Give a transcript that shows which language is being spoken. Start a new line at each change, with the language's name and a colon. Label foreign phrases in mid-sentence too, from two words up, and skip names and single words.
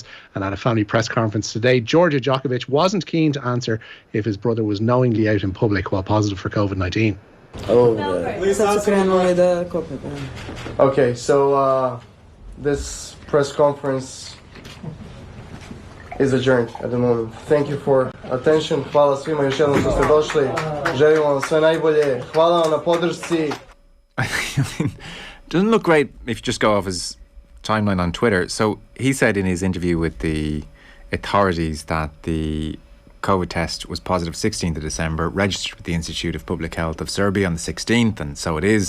English: And at a family press conference today, Georgia Djokovic wasn't keen to answer if his brother was knowingly out in public while positive for COVID-19. Okay, so this press conference is adjourned at the moment. Thank you for attention.
Serbian: Hvala svima još jednom što ste došli. Želim vam sve najbolje. Hvala vam na podršci.
English: Doesn't look great if you just go off his timeline on Twitter. So he said in his interview with the authorities that the COVID test was positive 16th of December, registered with the Institute of Public Health of Serbia on the 16th, and so it is.